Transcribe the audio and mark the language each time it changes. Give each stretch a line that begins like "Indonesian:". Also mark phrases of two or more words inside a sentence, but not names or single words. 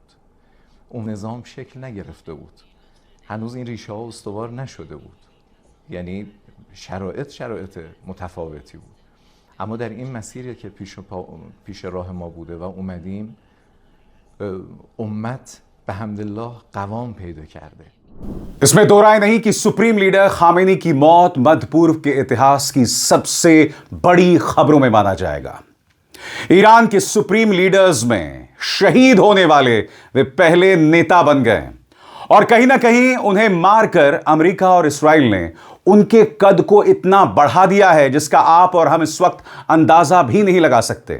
Persian: اون نظام شکل نگرفته بود، هنوز این ریشه ها استوار نشده بود، یعنی شرایط متفاوتی بود. اما در این مسیری که پیش راه ما بوده و اومدیم، امت به حمدالله قوام پیدا کرده.
Hindi: इसमें दो राय नहीं कि सुप्रीम लीडर खामेनी की मौत मध्य पूर्व के इतिहास की सबसे बड़ी खबरों में माना जाएगा। ईरान के सुप्रीम लीडर्स में शहीद होने वाले वे पहले नेता बन गए और कहीं ना कहीं उन्हें मारकर अमेरिका और इस्राइल ने उनके कद को इतना बढ़ा दिया है जिसका आप और हम इस वक्त अंदाजा भी नहीं लगा सकते।